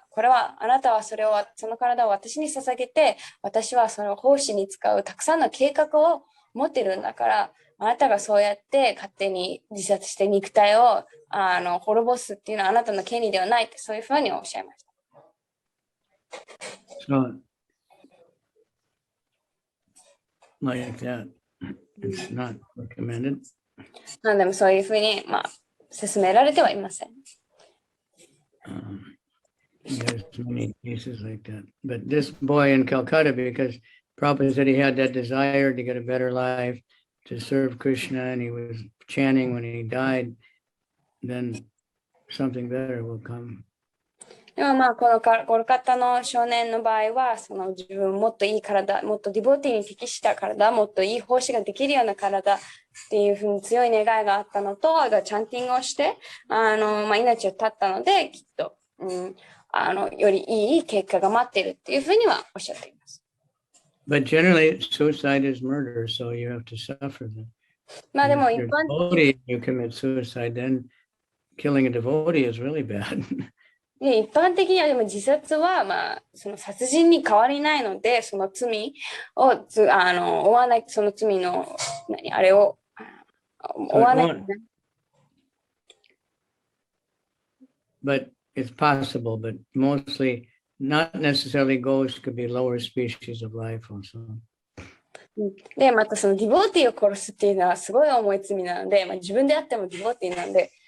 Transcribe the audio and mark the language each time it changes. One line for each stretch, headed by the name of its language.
Japanese: これはあなたはその体を私に捧げて、私はその奉仕に使うたくさんの計画を持ってるんだから、あなたがそうやって勝手に自殺して肉体を滅ぼすっていうのはあなたの権利ではないって、そういうふうにおっしゃいました。
English: So, like that, it's not recommended.
Japanese: でもそういうふうに、勧められてはいません。
English: There's many cases like that. But this boy in Calcutta, because Prabhupada said he had that desire to get a better life, to serve Krishna, and he was chanting when he died, then something better will come.
Japanese: でもこのコルカッタの少年の場合は、その自分もっといい体、もっとディボティに適した体、もっといい奉仕ができるような体っていうふうに強い願いがあったのと、チャンティングをして、命を絶ったので、きっと、よりいい結果が待っているっていうふうにはおっしゃっています。
English: But generally, suicide is murder, so you have to suffer them.
Japanese: でも
English: If you're a devotee, you commit suicide, then killing a devotee is really bad.
Japanese: 一般的にはでも自殺はその殺人に変わりないので、その罪を負わない、その罪のあれを負わない。
English: But it's possible, but mostly not necessarily ghosts, could be lower species of life also.
Japanese: で、またそのディボーティーを殺すっていうのはすごい重い罪なので、自分であってもディボーティーなんで、